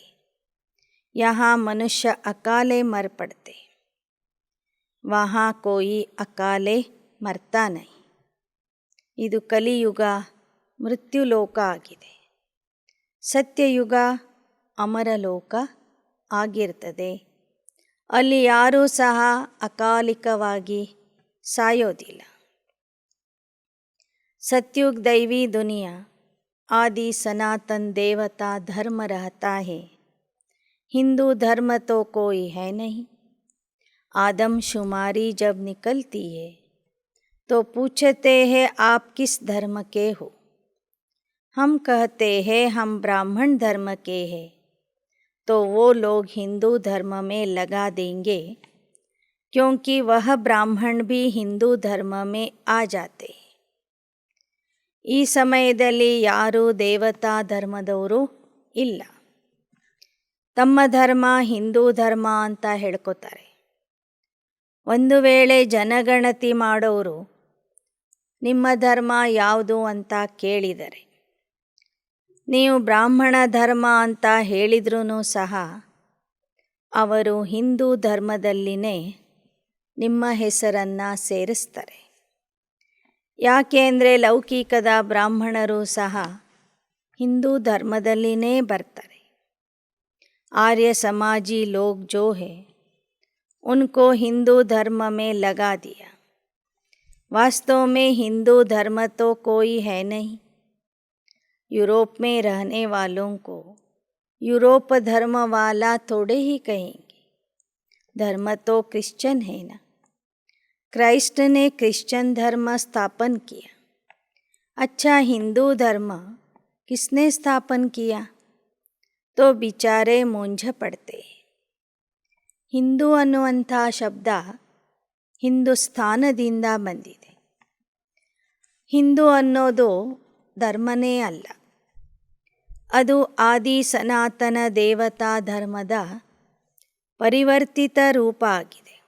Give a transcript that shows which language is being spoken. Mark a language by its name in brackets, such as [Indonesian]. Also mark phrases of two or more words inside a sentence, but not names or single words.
[Hindi] यहाँ मनुष्य अकाले मर पड़ते, वहाँ कोई अकाले मरता नहीं. [Kannada] ಇದು ಕಲಿಯುಗ ಮೃತ್ಯುಲೋಕ ಆಗಿದೆ. ಸತ್ಯಯುಗ ಅಮರಲೋಕ ಆಗಿರ್ತದೆ. ಅಲ್ಲಿ ಯಾರೂ ಸಹ ಅಕಾಲಿಕವಾಗಿ ಸಾಯೋದಿಲ್ಲ. [Hindi] सतयुग दैवी दुनिया आदि सनातन देवता धर्म रहता है. हिंदू धर्म तो कोई है नहीं. आदमशुमारी जब निकलती है तो पूछते हैं आप किस धर्म के हो? हम कहते हैं हम ब्राह्मण धर्म के हैं. तो वो लोग हिंदू धर्म में लगा देंगे, क्योंकि वह ब्राह्मण भी हिंदू धर्म में आ जाते. [Kannada] ಈ ಸಮಯದಲ್ಲಿ ಯಾರೂ ದೇವತಾ ಧರ್ಮದವರು ಇಲ್ಲ. ತಮ್ಮ ಧರ್ಮ ಹಿಂದೂ ಧರ್ಮ ಅಂತ ಹೇಳ್ಕೊತಾರೆ. ಒಂದು ವೇಳೆ ಜನಗಣತಿ ಮಾಡೋರು ನಿಮ್ಮ ಧರ್ಮ ಯಾವುದು ಅಂತ ಕೇಳಿದರೆ, ನೀವು ಬ್ರಾಹ್ಮಣ ಧರ್ಮ ಅಂತ ಹೇಳಿದ್ರೂ ಸಹ ಅವರು ಹಿಂದೂ ಧರ್ಮದಲ್ಲಿನೇ ನಿಮ್ಮ ಹೆಸರನ್ನು ಸೇರಿಸ್ತಾರೆ. ಯಾಕೆ ಅಂದರೆ ಲೌಕಿಕದ ಬ್ರಾಹ್ಮಣರು ಸಹ ಹಿಂದೂ ಧರ್ಮದಲ್ಲಿನೇ ಬರ್ತಾರೆ. [Hindi] आर्य समाजी लोग जो है उनको हिंदू धर्म में लगा दिया. वास्तव में हिंदू धर्म तो कोई है नहीं. यूरोप में रहने वालों को यूरोप धर्म वाला थोड़े ही कहेंगे. धर्म तो क्रिश्चियन है ना. क्राइस्ट ने क्रिश्चियन धर्म स्थापन किया. अच्छा, हिंदू धर्म किसने स्थापन किया? तो बिचारे मूंझ पड़ते. [Kannada] ಹಿಂದೂ ಅನ್ನುವಂಥ ಶಬ್ದ ಹಿಂದೂಸ್ಥಾನದಿಂದ ಬಂದಿದೆ. ಹಿಂದೂ ಅನ್ನೋದು ಧರ್ಮನೇ ಅಲ್ಲ, ಅದು ಆದಿ ಸನಾತನ ದೇವತಾ ಧರ್ಮದ ಪರಿವರ್ತಿತ ರೂಪ ಆಗಿದೆ.